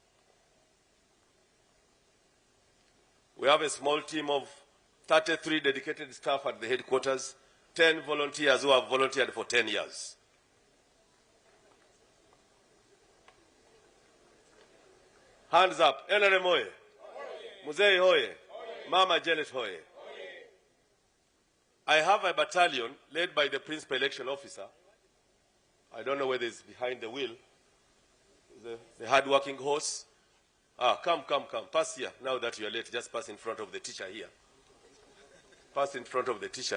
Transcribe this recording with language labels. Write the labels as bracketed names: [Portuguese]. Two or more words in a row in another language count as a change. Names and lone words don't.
[English] We have a small team of 33 dedicated staff at the headquarters, 10 volunteers who have volunteered for 10 years. Hands up. NRM hoye. Muzei hoye. Mama Janet hoye. I have a battalion led by the principal election officer. I don't know whether it's behind the wheel. The hard-working horse. Come. Pass here. Now that you are late, just pass in front of the teacher here. Pass in front of the teacher.